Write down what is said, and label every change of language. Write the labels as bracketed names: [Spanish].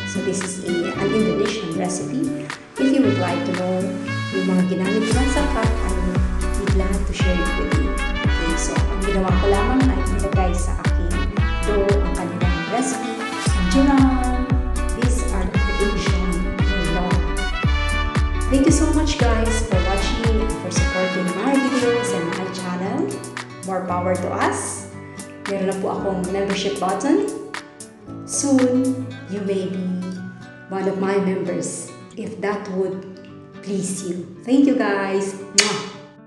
[English] So this is an Indonesian recipe. If you would like to know [Filipino] yung mga ginamit nila sa [English] cup, I will be glad to share it with you. [Filipino] Okay, so ang ginawa ko lamang ay ilagay sa aking dough ang kanilang recipe. [English] And Juran, these are the creation of Lola. Thank you so much guys for watching and for supporting my videos and my channel. More power to us. [Filipino] Meron na po akong membership button. [English] Soon, you may be one of my members if that would please you. Thank you guys. Mwah!